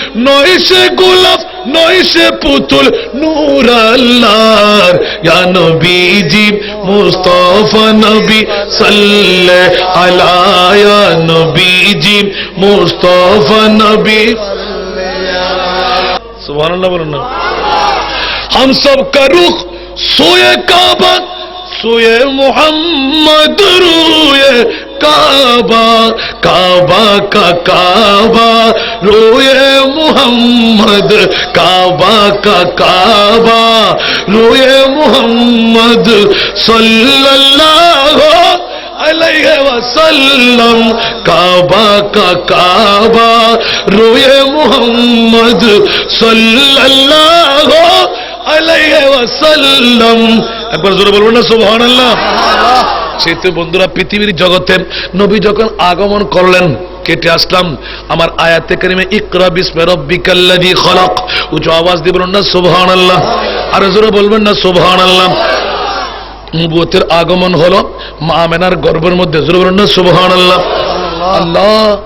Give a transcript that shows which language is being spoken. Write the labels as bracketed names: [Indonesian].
[Bangla] নয় সে গোলাপ, নয় সে পুতুল, নূর আল্লাহর। ইয়া নবীজি মুস্তাফা নবী সাল্লাল্লাহু আলাইহি, ইয়া নবীজি মুস্তাফা নবী। সুবহানাল্লাহ বলুন না। [Hindi] हम सब का रुख सोए काबा, सोए मोहम्मद रोए काबा, काबा का काबा रोए मोहम्मद, काबा का काबा रोए मोहम्मद सल्लल्लाहु अलैहि वसल्लम। काबा का काबा रोए मोहम्मद सल्लल्लाहु अलैहि वसल्लम। [Bangla] একবার জোরে বলবেন না সুবহানাল্লাহ। সেতো বন্ধুরা, পৃথিবীর জগতে নবী যখন আগমন করলেন, কেটে আসলাম আমার আয়াতে কারিমে [Arabic] ইকরা বিসমি রাব্বিকাল্লাযী খলাক। [Bangla] উচ্চ আওয়াজ দিয়ে বলুন না সুবহানাল্লাহ। আর জোরে বলবেন না সুবহানাল্লাহ। নবুয়তের আগমন হলো মা আমেনার গর্ভের মধ্যে। জোরে বলুন না সুবহানাল্লাহ। আল্লাহ